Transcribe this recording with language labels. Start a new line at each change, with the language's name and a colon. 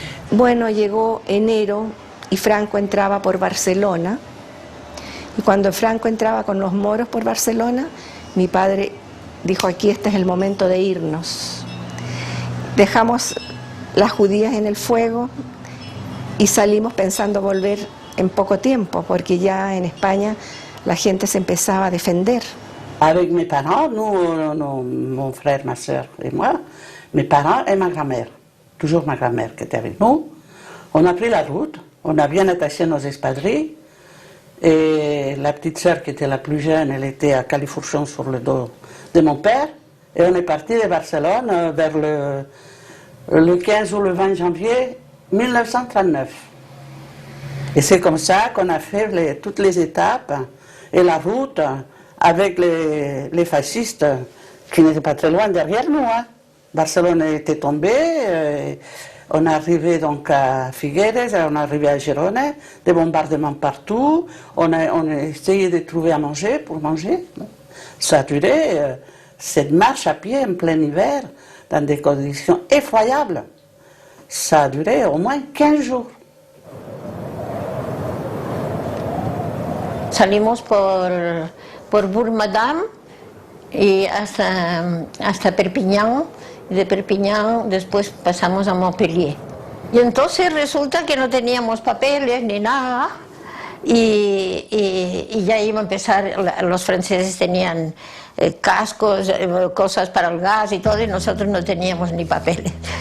Spanish: Bueno, llegó enero y Franco entraba por Barcelona, y cuando Franco entraba con los moros por Barcelona, mi padre dijo, aquí este es el momento de irnos. Dejamos las judías en el fuego y salimos pensando volver en poco tiempo, porque ya en España la gente se empezaba a defender.
French: Avec mes parents, nous, mon frère, ma soeur et moi, mes parents et ma grand-mère, toujours ma grand-mère qui était avec nous, on a pris la route, on a bien attaché nos espadrilles, et la petite soeur qui était la plus jeune, elle était à califourchon sur le dos de mon père, et on est parti de Barcelone vers le 15 ou le 20 janvier 1939. Et c'est comme ça qu'on a fait toutes les étapes et la route avec les fascistes qui n'étaient pas très loin derrière nous. Hein. Barcelone était tombée, On est arrivé donc à Figueres, on est arrivé à Girona, des bombardements partout, on a essayé de trouver à manger pour manger. Ça a duré, cette marche à pied en plein hiver, dans des conditions effroyables, ça a duré au moins 15 jours.
Spanish: Salimos por Bourg-Madame y hasta Perpiñán. De Perpiñán después pasamos a Montpellier. Y entonces resulta que no teníamos papeles ni nada y ya iba a empezar, los franceses tenían cascos, cosas para el gas y todo, y nosotros no teníamos ni papeles.